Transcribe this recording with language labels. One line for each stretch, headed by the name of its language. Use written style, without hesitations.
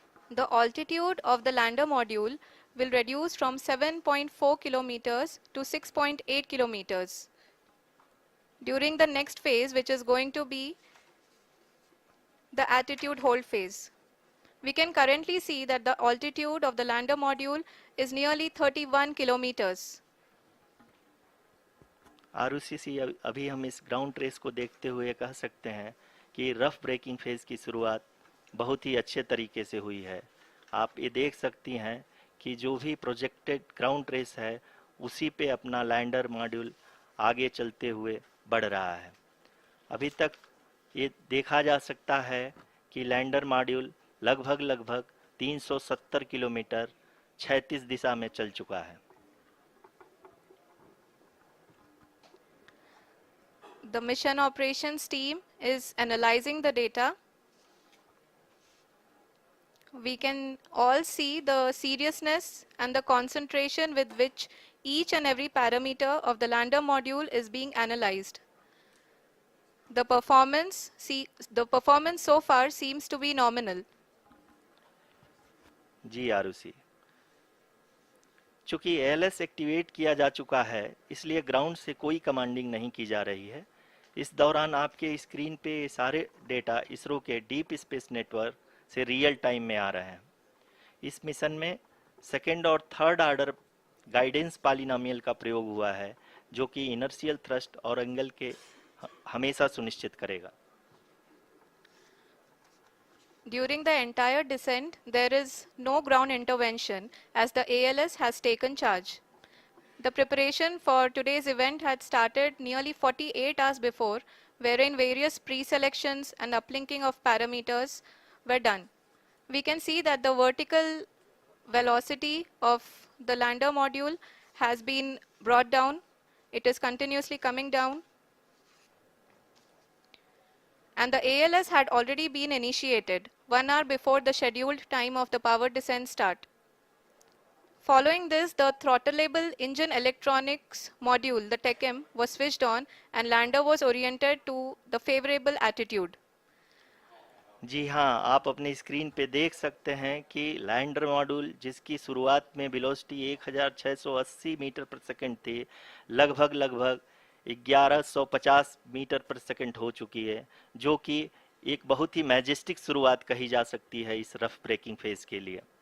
English: The altitude of the lander module will reduce from 7.4 kilometers to 6.8 kilometers during the next phase, which is going to be the attitude hold phase. We can currently see that the altitude of the lander module is nearly 31 kilometers.
Hindi: आरयूसीसी अभी हम इस ground trace को देखते हुए कह सकते हैं कि रफ ब्रेकिंग फेज की शुरुआत बहुत ही अच्छे तरीके से हुई है। आप ये देख सकती हैं कि जो भी प्रोजेक्टेड ग्राउंड ट्रेस है उसी पे अपना लैंडर मॉड्यूल आगे चलते हुए बढ़ रहा है। अभी तक ये देखा जा सकता है कि लैंडर मॉड्यूल लगभग 370 किलोमीटर क्षैतिज दिशा में चल चुका है।
English: The mission operations team is analyzing the data. We can all see the seriousness and the concentration with which each and every parameter of the lander module is being analyzed. The performance so far seems to be nominal.
Hindi: जी आरुषि, चूंकि ALS activate किया जा चुका है इसलिए ground से कोई commanding नहीं की जा रही है। इस दौरान आपके स्क्रीन पे सारे डेटा इसरो के डीप स्पेस नेटवर्क से रियल टाइम में आ रहे हैं। इस मिशन में सेकेंड और थर्ड ऑर्डर गाइडेंस पॉलिनोमियल का प्रयोग हुआ है, जो कि इनर्शियल थ्रस्ट और एंगल के हमेशा सुनिश्चित करेगा।
English: During the entire descent, there is no ground intervention as the ALS has taken charge. The preparation for today's event had started nearly 48 hours before, wherein various pre-selections and uplinking of parameters were done. We can see that the vertical velocity of the lander module has been brought down. It is continuously coming down. And the ALS had already been initiated 1 hour before the scheduled time of the power descent start. Following this, the throttleable engine electronics module, the TECM, was switched on and lander was oriented to the favorable attitude.
Hindi: जी हाँ, आप अपनी screen पे देख सकते हैं कि lander module जिसकी शुरुआत में वेलोसिटी 1680 मीटर पर सेकंड थी, लगभग 1150 मीटर पर सेकंड हो चुकी है, जो कि एक बहुत ही मैजेस्टिक शुरुआत कही जा सकती है इस रफ ब्रेकिंग फेज के लिए।